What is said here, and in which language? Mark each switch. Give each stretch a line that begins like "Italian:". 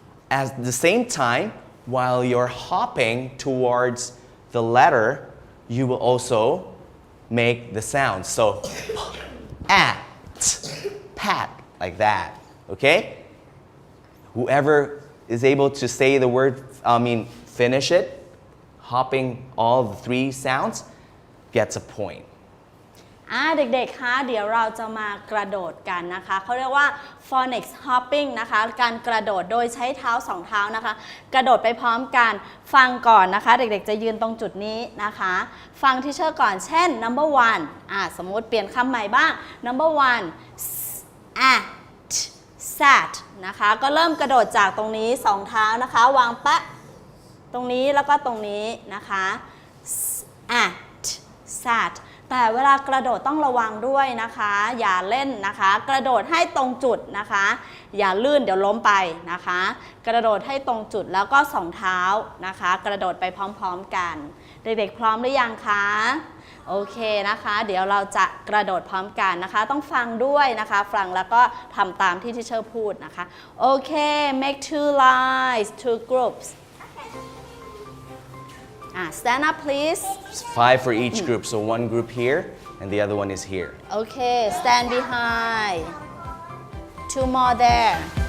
English: At the same time, while you're hopping towards the letter, you will also make the sound. So at, pat, like that. Okay? Whoever is able to say the word, finish it, hopping all the 3 sounds, gets a point.
Thai: เด็กๆคะเดี๋ยวเราจะมากระโดดกันนะคะเขาเรียกว่า Phonics hopping นะคะการกระโดดโดยใช้เท้า2เท้านะคะกระโดดไปพร้อมกันฟังก่อนนะคะเด็กๆจะยืนตรงจุดนี้นะคะฟังที่เชอร์ก่อนเช่น number one สมมติเปลี่ยนคำใหม่บ้าง
English: number one at sat
Thai: นะคะก็เริ่มกระโดดจากตรงนี้2เท้านะคะวางปะตรงนี้แล้วก็ตรงนี้นะคะ at sat แต่เวลากระโดดต้องระวังด้วยนะคะอย่าเล่นนะคะกระโดดให้ตรงจุดนะคะอย่าลื่นเดี๋ยวล้มไปนะคะกระโดดให้ตรงจุดแล้วก็2เท้านะคะกระโดดไปพร้อมๆกันเด็กๆพร้อมหรือยังคะโอเคนะคะเดี๋ยวเราจะกระโดดพร้อมกันนะคะต้องฟังด้วยนะคะฟังแล้วก็ทำตามที่เชอร์พูดนะคะโอเค
English: make two lines two groups stand up please 5 for each group, so one group here and the other one is here. Okay, stand behind. Two more there.